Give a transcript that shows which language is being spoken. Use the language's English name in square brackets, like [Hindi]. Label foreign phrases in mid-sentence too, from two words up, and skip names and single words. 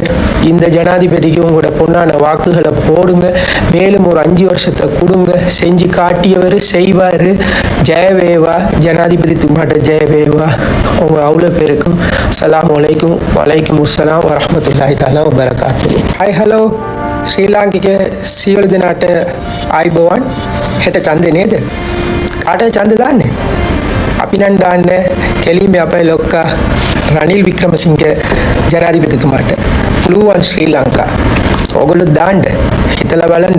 [Tamil] இந்த ஜனாதிபதிக்கு உங்களோட பொன்னான வாக்குகளை போடுங்க. மேலும் ஒரு 5 வருஷத்தை கொடுங்க. செஞ்சு காட்டியவர் செய்வார். [Sinhala] ජයවේවා, ජනාධිපති තුමාට ජයවේවා. [Tamil] உங்க அவ்வளோ பேருக்கும் [Arabic] السلام عليكم وعليكم السلام ورحمة الله تعالى وبركاته. [English] hi hello [Sinhala] ශ්‍රී ලාංකික සියලු දෙනාට ආයුබෝවන්. හෙට ඡන්දේ නේද? කාටද ඡන්ද දාන්නේ? අපි නම් දාන්නේ කෙලින්ම අපේ ලොක්කා රනිල් වික්‍රමසිංහ ජනාධිපතිතුමාට. පුළුවන් ශ්‍රී ලංකා. ඔයගොල්ලෝ දාන්න. හිතලා බලන්න.